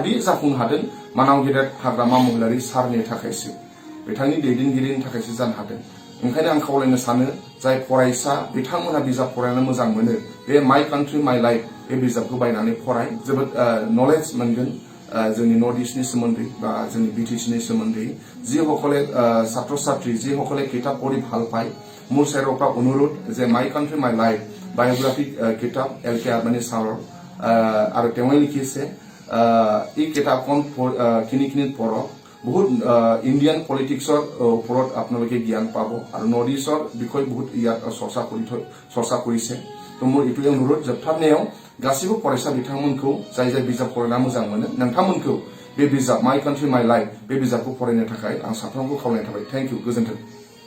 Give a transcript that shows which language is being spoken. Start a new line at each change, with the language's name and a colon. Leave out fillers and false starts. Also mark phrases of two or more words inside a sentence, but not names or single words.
Bodo: बे जाफुंनो हादों मानाव गेदेर हाग्रामा महिलारी सारनि थाखायसो बिथांनि दैदेनगिरिनि थाखायसो जानो हादों ओंखायनो आं खावलायनो सानो जाय फरायसा बिथांमोना बिजाब फरायनो मोजां मोनो बे माय कान्ट्रि माय लाइफ बे बिजाबखौ बायनानै फराय जोबोद नलेज मोनगोन जोंनि नर्थ इस्टनि सोमोन्दै बा जोंनि बिटिसिनि सोमोन्दै
Assamese: যিসকলে ছাত্ৰ ছাত্ৰী যিসকলে কিতাপ পঢ়ি ভাল পায় মোৰ চেৰৰ পৰা অনুৰোধ যে মাই কান্ট্ৰি মাই লাইফ বায়োগ্ৰাফিক কিতাপ এল.के. আডবাণী ছাৰৰ আৰু তেওঁ লিখিছে এই কিতাপখন কিনি পঢ়ক বহুত
English: Indian politics
Assamese: ওপৰত আপোনালোকে জ্ঞান পাব আৰু নৰ্থ ইষ্টৰ বিষয়ে বহুত ইয়াত চৰ্চা কৰিছে তো মোৰ এইটোৱে অনুৰোধ
Bodo: जोबथारनायाव गासिबो फरायसा बिथांमोनखौ जाय बिजाब फरायना मोजां मोनो नोंथांमोनखौ बे बिजाब माय कान्ट्रि माय लाइफ बे बिजाबखौ फरायनो थाखाय आं साफ्रोमबो खावलायनाय थाबाय
English: thank you
Bodo: गोजोन्थों